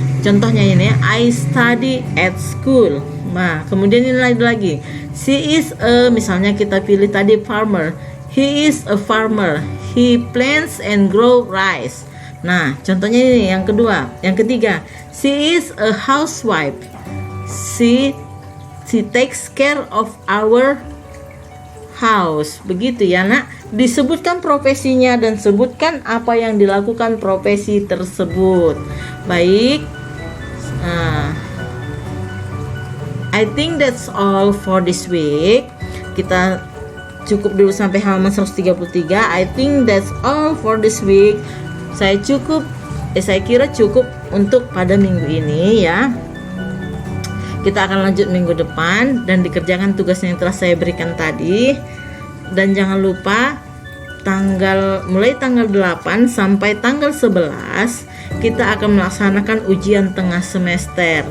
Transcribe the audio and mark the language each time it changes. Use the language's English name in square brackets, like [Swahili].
[Indonesian] Contohnya ini, [English] I study at school. [Indonesian] Nah, kemudian ini lagi. [English] She is a, misalnya kita pilih tadi farmer. He is a farmer. He plants and grow rice. [Indonesian] Nah, contohnya ini yang kedua, yang ketiga. [English] She is a housewife. She takes care of our house. [Indonesian] Begitu ya, Nak. Disebutkan profesinya dan sebutkan apa yang dilakukan profesi tersebut. Baik. [English] I think that's all for this week. [Indonesian] Kita cukup dulu sampai halaman 133. [English] I think that's all for this week. [Indonesian] Saya kira cukup untuk pada minggu ini ya. Kita akan lanjut minggu depan dan dikerjakan tugas yang telah saya berikan tadi. Dan jangan lupa mulai tanggal 8 sampai tanggal 11 kita akan melaksanakan ujian tengah semester.